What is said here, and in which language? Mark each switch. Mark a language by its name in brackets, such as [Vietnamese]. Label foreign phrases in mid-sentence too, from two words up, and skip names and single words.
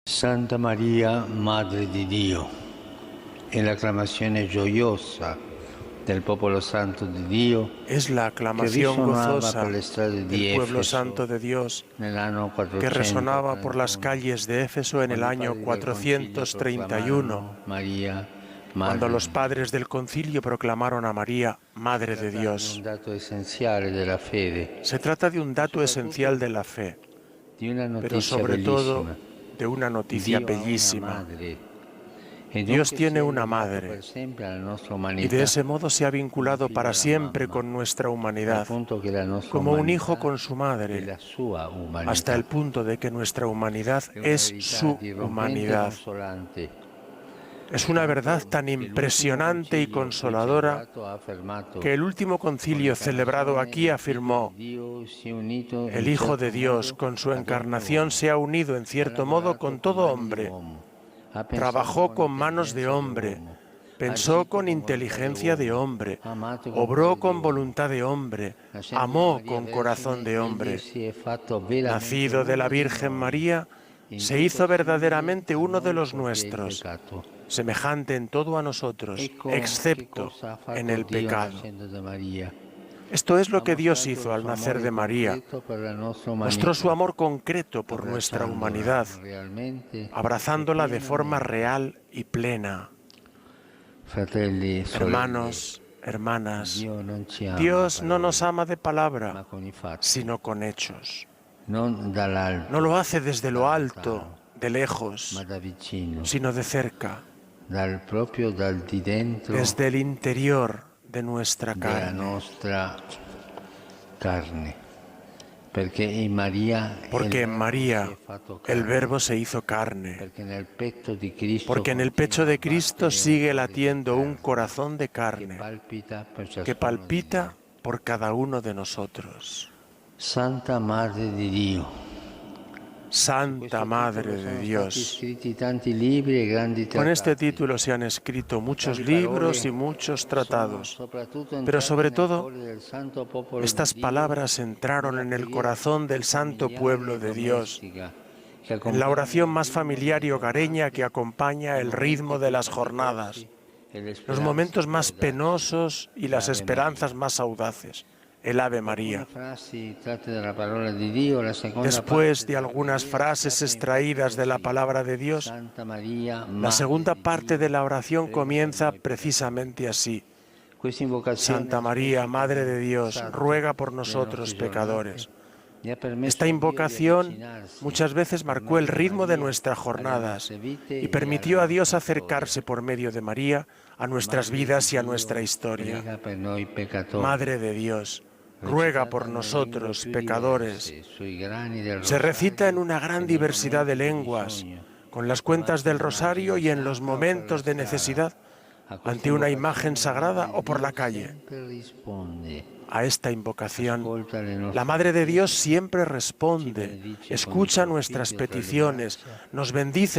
[Italian] Santa Maria, Madre di Dio, è l'acclamazione gioiosa del popolo santo di Dio [Spanish] Es la [Italian] che [Spanish] aclamación [Italian] risuonava [Spanish] gozosa [Italian] per le strade di [Spanish] del pueblo [Italian] Efeso [Spanish] santo de Dios [Italian] nell'anno [Spanish] que resonaba por las [Italian] 431, [Spanish] calles de Éfeso en el [Italian] quando i [Spanish] año [Italian] padri del concilio [Spanish] 431, [Italian] proclamarono Maria, [Spanish] cuando [Italian] Madre [Spanish] los [Italian] di Dio. [Spanish] padres del concilio proclamaron a María, [Italian] Si [Spanish] Madre de [Italian] tratta di [Spanish] Dios. [Italian] un dato essenziale della fede, [Spanish] Se trata de un [Italian] ma [Spanish] dato esencial [Italian] soprattutto [Spanish] de la fe, [Italian] di una [Spanish] pero [Italian] notizia [Spanish] sobre todo [Italian] bellissima. [Spanish] de una noticia [Italian] Dio ha una [Spanish] bellísima. [Italian] madre e [Spanish] Dios [Italian] dunque si [Spanish] tiene [Italian] è [Spanish] una [Italian] legato per [Spanish] madre [Italian] sempre alla nostra [Spanish] y de [Italian] umanità [Spanish] ese modo se ha [Italian] come [Spanish] vinculado [Italian] figlio [Spanish] para [Italian] alla [Spanish] siempre [Italian] mamma, [Spanish] con nuestra [Italian] al [Spanish] humanidad, [Italian] punto che la nostra [Spanish] como un hijo [Italian] umanità [Spanish] con su [Italian] è [Spanish] madre, [Italian] la sua [Spanish] hasta [Italian] umanità. [Spanish] el punto de que nuestra humanidad [Italian] È una [Spanish] es [Italian] verità [Spanish] su [Italian] dirompente e [Spanish] humanidad. [Italian] consolante, [Spanish] Es una verdad [Italian] tanto [Spanish] tan [Italian] che l'ultimo [Spanish] impresionante y [Italian] concilio qui [Spanish] consoladora [Italian] celebrato ha affermato [Spanish] que el último [Italian] con [Spanish] concilio celebrado [Italian] l'incarnazione [Spanish] aquí [Italian] il Figlio di [Spanish] afirmó: [Italian] Dio si è unito [Spanish] el [Italian] in [Spanish] Hijo [Italian] certo [Spanish] de Dios [Italian] modo [Spanish] con su [Italian] ad ogni [Spanish] encarnación [Italian] uomo, [Spanish] se ha unido en [Italian] ha [Spanish] cierto modo [Italian] lavorato con [Spanish] con todo [Italian] mani di [Spanish] hombre, [Italian] uomo, ha pensato [Spanish] trabajó [Italian] con [Spanish] con manos de [Italian] intelligenza di [Spanish] hombre, [Italian] uomo, ha [Spanish] pensó [Italian] agito [Spanish] con [Italian] con volontà di [Spanish] inteligencia de [Italian] uomo, [Spanish] hombre, [Italian] ha amato con [Spanish] obró [Italian] cuore di [Spanish] con [Italian] uomo. [Spanish] voluntad de hombre, [Italian] Nascendo da [Spanish] amó [Italian] Maria [Spanish] con corazón [Italian] Vergine, [Spanish] de [Italian] egli [Spanish] hombre. [Italian] si è fatto veramente [Spanish] Nacido de la [Italian] uno di [Spanish] Virgen [Italian] noi, [Spanish] María, se [Italian] indotto [Spanish] hizo [Italian] simile [Spanish] verdaderamente [Italian] a [Spanish] uno de [Italian] noi [Spanish] los [Italian] fuorché il [Spanish] nuestros, [Italian] peccato. [Spanish] semejante en todo a nosotros, [Italian] Ecco che [Spanish] excepto [Italian] cosa ha [Spanish] en [Italian] fatto [Spanish] el [Italian] Dio [Spanish] pecado. [Italian] nascendo da Maria. [Spanish] Esto es lo [Italian] Ha [Spanish] que Dios [Italian] mostrato il [Spanish] hizo al [Italian] suo [Spanish] nacer [Italian] amore [Spanish] de María. [Italian] concreto per la nostra [Spanish] Mostró su [Italian] umanità, [Spanish] amor concreto por nuestra [Italian] abbracciandola [Spanish] humanidad, [Italian] realmente e [Spanish] abrazándola de forma [Italian] pienamente. [Spanish] real y plena. [Italian] Fratelli e sorelle, [Spanish] Hermanos, hermanas, [Italian] Dio non ci ama a [Spanish] Dios no nos [Italian] parole, [Spanish] ama de [Italian] ma [Spanish] palabra, [Italian] con i fatti, [Spanish] sino con hechos. [Italian] non [Spanish] No [Italian] dall'alto, [Spanish] lo hace desde [Italian] da [Spanish] lo [Italian] lontano, [Spanish] alto, de [Italian] ma [Spanish] lejos, [Italian] da vicino, [Spanish] sino de cerca, [Italian] proprio dal di dentro [Spanish] desde el interior de nuestra [Italian] della [Spanish] carne. [Italian] nostra carne, perché in Maria il [Spanish] Porque en [Italian] Verbo si è [Spanish] María [Italian] fatto [Spanish] el [Italian] carne, [Spanish] Verbo se hizo carne, [Italian] perché nel petto di Cristo [Spanish] porque en el [Italian] continua [Spanish] pecho [Italian] a [Spanish] de Cristo [Italian] battere un [Spanish] sigue [Italian] cuore di [Spanish] latiendo un [Italian] carne [Spanish] corazón de [Italian] che [Spanish] carne [Italian] palpita per [Spanish] que [Italian] ciascuno di noi. [Spanish] palpita por cada uno de nosotros. [Italian] Santa Madre di Dio. Su [Spanish] Santa [Italian] questo titolo [Spanish] Madre de [Italian] sono stati [Spanish] Dios. [Italian] scritti tanti libri e grandi [Spanish] Con este [Italian] trattati. [Spanish] título se han escrito muchos [Italian] Tali [Spanish] libros y [Italian] parole [Spanish] muchos [Italian] sono [Spanish] tratados, [Italian] soprattutto [Spanish] pero [Italian] entrate [Spanish] sobre [Italian] nel [Spanish] todo [Italian] cuore del santo popolo di [Spanish] estas [Italian] Dio [Spanish] palabras entraron [Italian] nella [Spanish] en el [Italian] preghiera [Spanish] corazón [Italian] più [Spanish] del santo [Italian] familiare [Spanish] pueblo [Italian] e [Spanish] de Dios, [Italian] domestica che [Spanish] en la [Italian] accompagna [Spanish] oración [Italian] il [Spanish] más [Italian] ritmo [Spanish] familiar [Italian] delle [Spanish] y hogareña que [Italian] giornate, [Spanish] acompaña [Italian] i [Spanish] el [Italian] momenti [Spanish] ritmo de [Italian] più [Spanish] las jornadas, [Italian] faticosi e le [Spanish] los [Italian] speranze [Spanish] momentos [Italian] più [Spanish] más [Italian] audaci. [Spanish] penosos y las [Italian] L'Ave [Spanish] esperanzas [Italian] Maria. [Spanish] más audaces, el Ave [Italian] Dopo alcune [Spanish] María. [Italian] frasi tratte dalla parola di Dio, la seconda [Spanish] Después [Italian] parte [Spanish] de [Italian] della [Spanish] algunas [Italian] preghiera si [Spanish] frases [Italian] apre infatti [Spanish] extraídas de la [Italian] così. [Spanish] palabra de Dios, [Italian] Santa Maria, [Spanish] la [Italian] Madre [Spanish] segunda [Italian] di [Spanish] parte de [Italian] Dio, [Spanish] la oración [Italian] prega per [Spanish] comienza [Italian] noi peccatori. [Spanish] precisamente así. [Italian] Questa invocazione [Spanish] Santa [Italian] ha [Spanish] María, Madre de [Italian] specificamente [Spanish] Dios, [Italian] fissato [Spanish] ruega por [Italian] le nostre [Spanish] nosotros [Italian] giornate [Spanish] pecadores. [Italian] e ha [Spanish] Esta [Italian] permesso a Dio di [Spanish] invocación [Italian] avvicinarsi [Spanish] muchas veces [Italian] per [Spanish] marcó el [Italian] mezzo di [Spanish] ritmo de [Italian] Maria [Spanish] nuestras [Italian] alle [Spanish] jornadas [Italian] nostre vite [Spanish] y [Italian] e alla [Spanish] permitió a Dios [Italian] nostra storia. [Spanish] acercarse por medio de María a nuestras [Italian] Madre di [Spanish] vidas y a nuestra [Italian] Dio, [Spanish] historia. [Italian] prega per noi peccatori. [Spanish] Madre de Dios, ruega [Italian] Recitata [Spanish] por [Italian] nelle lingue [Spanish] nosotros, [Italian] più [Spanish] pecadores. [Italian] diverse, sui grani del [Spanish] Se recita en [Italian] rosario [Spanish] una [Italian] e [Spanish] gran [Italian] nei [Spanish] diversidad de [Italian] momenti di [Spanish] lenguas, [Italian] bisogno, [Spanish] con las cuentas [Italian] davanti a [Spanish] del rosario [Italian] un'immagine [Spanish] y en los [Italian] sacra o per la [Spanish] momentos de [Italian] strada. [Spanish] necesidad, [Italian] A questa [Spanish] ante una imagen [Italian] invocazione la [Spanish] sagrada [Italian] Madre [Spanish] o [Italian] di [Spanish] por la [Italian] Dio [Spanish] calle. [Italian] sempre risponde, [Spanish] A esta invocación, [Italian] ascolta le [Spanish] la [Italian] nostre [Spanish] Madre de Dios [Italian] preghiere, [Spanish] siempre [Italian] ci [Spanish] responde, [Italian] benedice con il [Spanish] escucha [Italian] suo [Spanish] nuestras [Italian] figlio tra le [Spanish] peticiones, [Italian] braccia, [Spanish] nos bendice